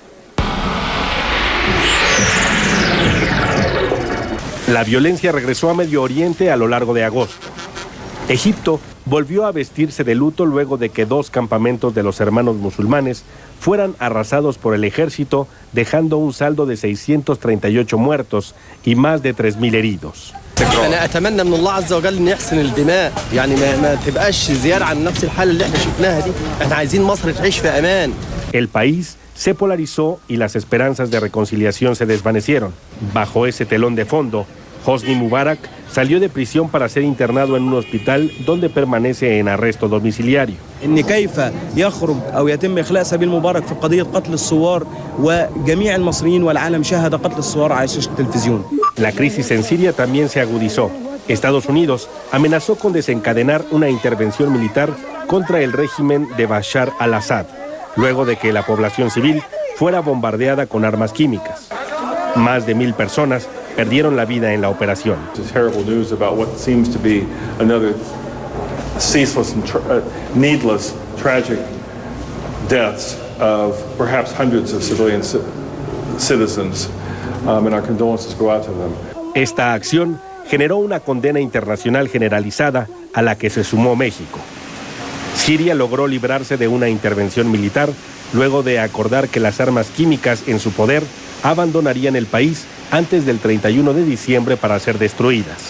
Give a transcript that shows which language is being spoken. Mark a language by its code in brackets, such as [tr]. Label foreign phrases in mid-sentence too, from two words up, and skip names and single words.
[es] La violencia regresó a Medio Oriente a lo largo de agosto. Egipto volvió a vestirse de luto luego de que 2 campamentos de los hermanos musulmanes fueran arrasados por el ejército, dejando un saldo de 638 muertos y más de 3.000 heridos. [ar] أنا أتمنى من الله عز وجل إن يحسن الدماء، يعني ما تبقاش زيادة عن نفس الحالة اللي احنا شفناها دي، احنا عايزين مصر تعيش في أمان. [es] El país se polarizó y las esperanzas de reconciliación se desvanecieron. Bajo ese telón de fondo, Hosni Mubarak salió de prisión para ser internado en un hospital donde permanece en arresto domiciliario. [ar] إن كيف يخرج أو يتم إخلاء سبيل مبارك في قضية قتل الثوار وجميع المصريين والعالم شاهد قتل الثوار على شاشة التلفزيون. [es] La crisis en Siria también se agudizó. Estados Unidos amenazó con desencadenar una intervención militar contra el régimen de Bashar al-Assad, luego de que la población civil fuera bombardeada con armas químicas. Más de 1.000 personas perdieron la vida en la operación. [en] Terrible news about what seems to be another ceaseless and needless, tragic deaths of perhaps hundreds of civilian citizens, and our condolences go out to them. [es] Esta acción generó una condena internacional generalizada a la que se sumó México. Siria logró librarse de una intervención militar luego de acordar que las armas químicas en su poder abandonarían el país antes del 31 de diciembre para ser destruidas.